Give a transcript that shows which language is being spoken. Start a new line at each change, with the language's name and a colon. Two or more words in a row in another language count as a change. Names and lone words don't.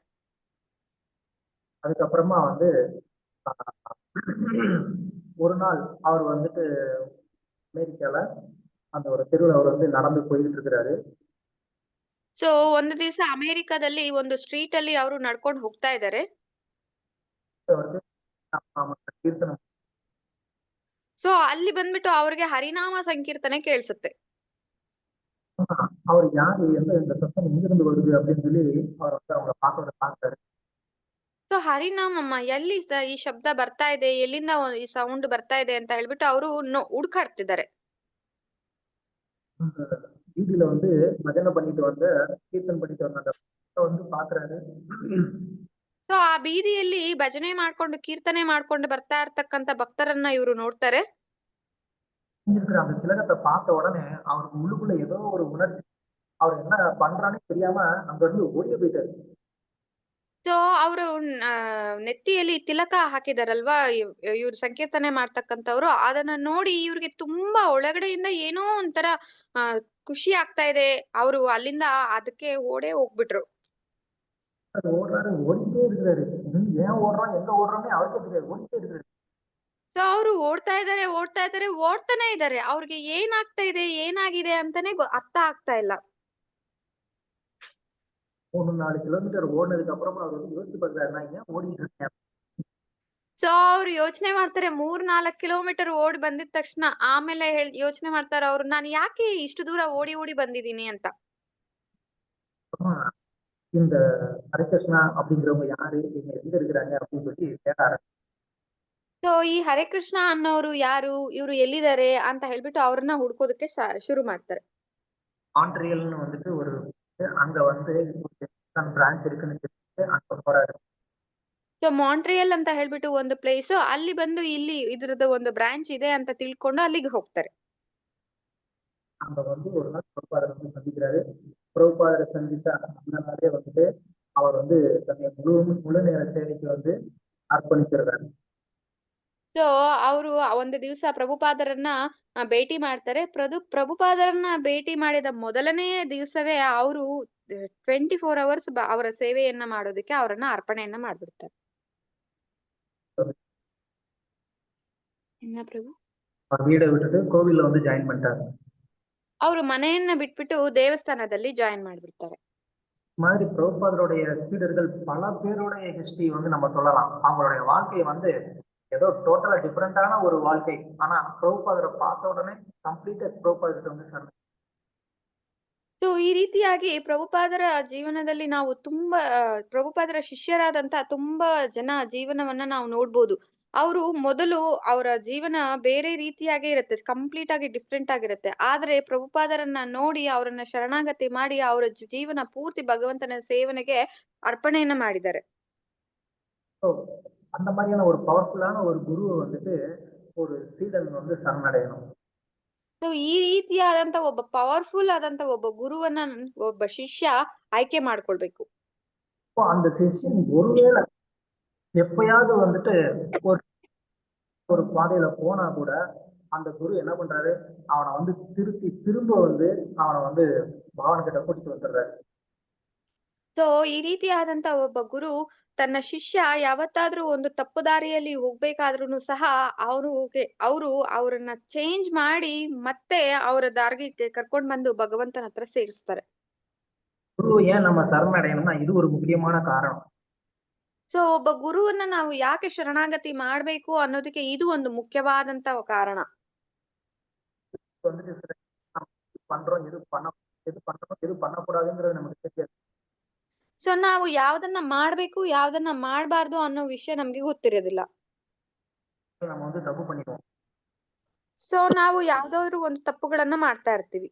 Tamil: அதுக்கப்புறமா வந்து ஒரு நாள் அவர் வந்துட்டு அமெரிக்கால அந்த ஒரு தெருவில் அவர் வந்து நடந்து போயிட்டு இருக்கிறாரு.
Kannada: ಸೊ ಒಂದು ದಿವಸ ಅಮೆರಿಕದಲ್ಲಿ ಒಂದು ಸ್ಟ್ರೀಟ್ ಅಲ್ಲಿ ಅವರು ನಡ್ಕೊಂಡು ಹೋಗ್ತಾ ಇದ್ದಾರೆ. ಸೊ ಅಲ್ಲಿ ಬಂದ್ಬಿಟ್ಟು ಅವ್ರಿಗೆ ಹರಿನಾಮ ಸಂಕೀರ್ತನೆ ಕೇಳಿಸುತ್ತೆ.
Tamil: அவர் யாரு இந்த சத்தம் எங்கிருந்து வருது அப்படின்னு சொல்லி அவர் வந்து அவங்க பார்த்தாரு.
Kannada: ಸೊ ಹರಿನಾಮಮ್ಮ ಎಲ್ಲಿ ಈ ಶಬ್ದ ಬರ್ತಾ ಇದೆ, ಎಲ್ಲಿಂದ ಈ ಸೌಂಡ್ ಬರ್ತಾ ಇದೆ ಅಂತ ಹೇಳ್ಬಿಟ್ಟು ಅವರು ಹುಡುಕಾಡ್ತಿದ್ದಾರೆ.
Tamil: அந்த வீதியில வந்து பஜனை பண்ணிட்டு வந்த கீர்த்தன் பண்ணிட்டு வந்த அந்த வந்து பாக்குறாரு.
Kannada: ಸೊ ಆ ಬೀದಿಯಲ್ಲಿ ಭಜನೆ ಮಾಡ್ಕೊಂಡು ಕೀರ್ತನೆ ಮಾಡ್ಕೊಂಡು ಬರ್ತಾ ಇರ್ತಕ್ಕಂತ ಭಕ್ತರನ್ನ ಇವರು ನೋಡ್ತಾರೆ.
Tamil: இருக்கிற அந்த திலகத்தை பார்த்த உடனே அவருக்கு உள்ளுக்குள்ள ஏதோ ஒரு உணர்ச்சி, அவர் என்ன பண்றான்னு தெரியாம அங்க இருந்து ஓடியே போயிட்டாரு.
Kannada: ಸೊ ಅವರು ನೆತ್ತಿಯಲ್ಲಿ ತಿಲಕ ಹಾಕಿದಾರಲ್ವಾ ಇವ್ರು ಸಂಕೀರ್ತನೆ ಮಾಡ್ತಕ್ಕಂಥವ್ರು, ಅದನ್ನ ನೋಡಿ ಇವ್ರಿಗೆ ತುಂಬಾ ಒಳಗಡೆಯಿಂದ ಏನೋ ಒಂಥರ ಖುಷಿ ಆಗ್ತಾ ಇದೆ. ಅವರು ಅಲ್ಲಿಂದ ಅದಕ್ಕೆ ಹೋಗ್ಬಿಟ್ರು.
Tamil: அது ஓடுறாரு, ஓடிட்டே இருக்கிறாரு. ஏன் ஓடுறோம் எங்க ஓடுறோம்னே அவருக்கே தெரியாது, ஓடிட்டே இருக்கிறாரு.
Kannada: ಸೊ ಅವರು ಓಡ್ತಾನೆ ಇದ್ದಾರೆ. ಅವ್ರಿಗೆ ಏನಾಗ್ತಾ ಇದೆ ಏನಾಗಿದೆ ಅಂತಾನೆ ಅರ್ಥ ಆಗ್ತಾ ಇಲ್ಲ.
Tamil: 3-4 கிலோமீட்டர் ஓடினதுக்கு அப்புறமா அவர் வந்து யோசிச்சு பார்த்தாரு, நான் ஏன் ஓடிட்டு இருக்கேன்.
Kannada: ಸೊ ಅವ್ರು ಯೋಚನೆ ಮಾಡ್ತಾರೆ, 3-4 ಕಿಲೋಮೀಟರ್ ಓಡಿ ಬಂದಿದ ತಕ್ಷಣ ಆಮೇಲೆ ಯೋಚನೆ ಮಾಡ್ತಾರೆ ಅವ್ರು, ನಾನು ಯಾಕೆ ಇಷ್ಟು ದೂರ ಓಡಿ ಬಂದಿದ್ದೀನಿ ಅಂತ.
Tamil: இந்த ஹரிகிருஷ்ணா அப்படிங்கிறவங்க யாரு, இவங்க எங்க இருக்கிறாங்க அப்படின்னு சொல்லி தேட ஆரம்பிச்சாரு.
Kannada: ಸೊ ಈ ಹರಿಕೃಷ್ಣ ಅನ್ನೋರು ಯಾರು, ಇವ್ರು ಎಲ್ಲಿದ್ದಾರೆ ಅಂತ ಹೇಳ್ಬಿಟ್ಟು ಅವ್ರನ್ನ ಹುಡ್ಕೋದಕ್ಕೆ ಶುರು ಮಾಡ್ತಾರೆ.
Tamil: மான்ட்ரியல்னு வந்துட்டு ஒரு அங்க வந்து பிரான்ச் இருக்குன்னு சொல்லிட்டு அங்க போறாரு.
Kannada: ಸೊ ಮಾಂಟ್ರಿಯಲ್ ಅಂತ ಹೇಳ್ಬಿಟ್ಟು ಒಂದು ಪ್ಲೇಸ್, ಅಲ್ಲಿ ಬಂದು ಇಲ್ಲಿ ಇದ್ರದ್ದು ಒಂದು ಬ್ರಾಂಚ್ ಇದೆ ಅಂತ ತಿಳ್ಕೊಂಡು ಅಲ್ಲಿಗೆ ಹೋಗ್ತಾರೆ.
Tamil: அங்க வந்து ஒரு நாள் பிரபுபாதரை வந்து சந்திக்கிறாரு. பிரபுபாதரை சந்தித்த அந்த நாளே வந்துட்டு அவர் வந்து தன்னை முழு நேர சேவைக்கு வந்து அர்ப்பணிச்சிருக்காரு.
Kannada: ಸೊ ಅವರು ಒಂದು ದಿವಸ ಪ್ರಭುಪಾದರನ್ನ ಭೇಟಿ ಮಾಡ್ತಾರೆ. ಪ್ರಭುಪಾದರನ್ನ ಭೇಟಿ ಮಾಡಿದ ಮೊದಲನೇ ದಿವಸವೇ ಅವರು 24 ಅವರ್ಸ್ ಅವರ ಸೇವೆಯನ್ನ ಮಾಡೋದಕ್ಕೆ ಅವರನ್ನ ಅರ್ಪಣೆಯನ್ನ ಮಾಡ್ಬಿಡ್ತಾರೆ.
Tamil: என்ன பிரபு? அவர் வீடை விட்டுட்டு கோவில்ல வந்து ஜாயின் பண்ணிட்டாரு.
Kannada: ಅವರು ಮನೆಯನ್ನ ಬಿಟ್ಬಿಟ್ಟು ದೇವಸ್ಥಾನದಲ್ಲಿ ಜಾಯಿನ್ ಮಾಡ್ಬಿಡ್ತಾರೆ.
Tamil: மாதிரி பிரபுபாதருடைய சீடர்கள் பல பேருடைய ஹிஸ்டரி வந்து நம்ம சொல்லலாம். அவங்களுடைய வாழ்க்கை வந்து ஏதோ டோட்டலா டிஃபரெண்டான ஒரு வாழ்க்கை. ஆனா பிரபுபாதரை பார்த்த உடனே கம்ப்ளீட்டா பிரபுபாதர்கிட்ட வந்து சரண்.
Kannada: ಸೊ ಈ ರೀತಿಯಾಗಿ ಪ್ರಭುಪಾದರ ಜೀವನದಲ್ಲಿ ನಾವು ತುಂಬಾ ಪ್ರಭುಪಾದರ ಶಿಷ್ಯರಾದಂತ ತುಂಬಾ ಜನ ಜೀವನವನ್ನ ನಾವು ನೋಡ್ಬೋದು. ಅವರು ಮೊದಲು ಅವರ ಜೀವನ ಬೇರೆ ರೀತಿಯಾಗೇ ಇರುತ್ತೆ, ಕಂಪ್ಲೀಟ್ ಆಗಿ ಡಿಫ್ರೆಂಟ್ ಆಗಿರುತ್ತೆ. ಆದ್ರೆ ಪ್ರಭುಪಾದರನ್ನ ನೋಡಿ ಅವರನ್ನ ಶರಣಾಗತಿ ಮಾಡಿ ಅವರ ಜೀವನ ಪೂರ್ತಿ ಭಗವಂತನ ಸೇವನೆಗೆ ಅರ್ಪಣೆಯನ್ನ ಮಾಡಿದ್ದಾರೆ.
Tamil: அந்த மாதிரியான ஒரு பவர்ஃபுல்லான ஒரு குருவை வந்துட்டு ஒரு சீடன் வந்து சரணடையணும்.
Kannada: ಸೊ ಈ ರೀತಿಯಾದಂತ ಒಬ್ಬ ಪವರ್ಫುಲ್ ಆದಂತ ಒಬ್ಬ ಗುರುವನ್ನ ಒಬ್ಬ ಶಿಷ್ಯ ಆಯ್ಕೆ ಮಾಡ್ಕೊಳ್ಬೇಕು.
Tamil: அந்த சிஷ்யன் ஒருவேளை எப்பயாவது வந்துட்டு ஒரு பாதையில போனா கூட அந்த குரு என்ன பண்றாரு, அவனை வந்து திரும்ப வந்து அவனை வந்து பகவான் கிட்ட கூட்டிட்டு வந்துடுறாரு.
Kannada: ಸೊ ಈ ರೀತಿಯಾದಂತ ಒಬ್ಬ ಗುರು ತನ್ನ ಶಿಷ್ಯ ಯಾವತ್ತಾದ್ರೂ ಒಂದು ತಪ್ಪು ದಾರಿಯಲ್ಲಿ ಹೋಗ್ಬೇಕಾದ್ರೂ ಸಹ ಅವ್ರನ್ನ ಚೇಂಜ್ ಮಾಡಿ ಮತ್ತೆ ಅವರ ದಾರಿಗೆ ಕರ್ಕೊಂಡ್ ಬಂದು ಭಗವಂತನ ಹತ್ರ ಸೇರಿಸ್ತಾರೆ.
Tamil: குரு ஏன் நம்ம சரணடையணும்னா இது ஒரு முக்கியமான காரணம்.
Kannada: ಸೊ ಒಬ್ಬ ಗುರುವನ್ನ ನಾವು ಯಾಕೆ ಶರಣಾಗತಿ ಮಾಡ್ಬೇಕು ಅನ್ನೋದಕ್ಕೆ ಇದು ಒಂದು ಮುಖ್ಯವಾದಂತ ಕಾರಣ.
Tamil: வந்துட்டு பண்றோம், எது பண்ணக்கூடாதுங்கிறது நமக்கு தெரியாது.
Kannada: ಸೊ ನಾವು ಯಾವ್ದನ್ನ ಮಾಡ್ಬೇಕು ಯಾವ್ದನ್ನ ಮಾಡ್ಬಾರ್ದು ಅನ್ನೋ ವಿಷಯ ನಮ್ಗೆ ಗೊತ್ತಿರೋದಿಲ್ಲ.
Tamil: நம்ம வந்து தப்பு பண்ணிடுவோம்.
Kannada: ಸೊ ನಾವು ಯಾವ್ದಾದ್ರು ಒಂದು ತಪ್ಪುಗಳನ್ನ ಮಾಡ್ತಾ ಇರ್ತೀವಿ.